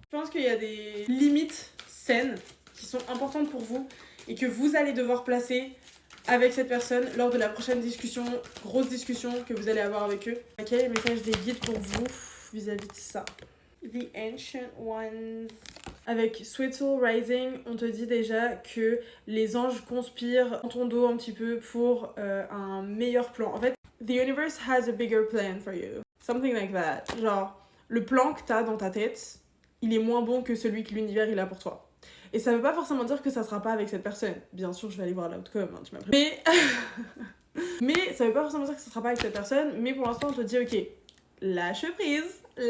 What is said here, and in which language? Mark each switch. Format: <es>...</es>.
<fr>Je pense qu'il y a des limites saines qui sont importantes pour vous et que vous allez devoir placer avec cette personne lors de la prochaine discussion, grosse discussion que vous allez avoir avec eux. Quel est le message des guides pour vous vis-à-vis de ça? The Ancient Ones. Avec Sweet Soul Rising, on te dit déjà que les anges conspirent en ton dos un petit peu pour un meilleur plan. En fait,</fr> <en>the universe has a bigger plan for you. Something like that.</en> <fr>Genre, le plan que t'as dans ta tête, il est moins bon que celui que l'univers il a pour toi. Et ça veut pas forcément dire que ça sera pas avec cette personne. Bien sûr, je vais aller voir l'outcome, hein, tu m'as pris. Mais ça veut pas forcément dire que ça sera pas avec cette personne. Mais pour l'instant, on te dit, ok, lâche prise.</fr>